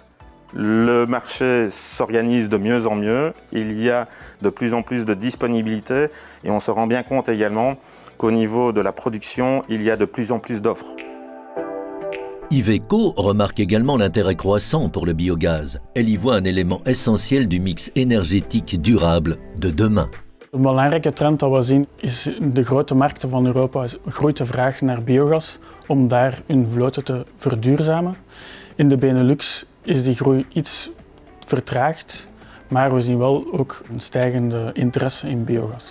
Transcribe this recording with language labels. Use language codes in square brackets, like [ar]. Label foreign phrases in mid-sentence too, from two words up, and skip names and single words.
[fr] Le marché s'organise de mieux en mieux, il y a de plus en plus de disponibilité et on se rend bien compte également qu'au niveau de la production, il y a de plus en plus d'offres. Iveco remarque également l'intérêt croissant pour le biogaz. Elle y voit un élément essentiel du mix énergétique durable de demain. [nl] Een belangrijke trend dat we zien is in de grote markten van Europa groeit de vraag naar biogas om daar hun vloten te verduurzamen. In de Benelux is die groei iets vertraagd, maar we zien wel ook een stijgende interesse in biogas.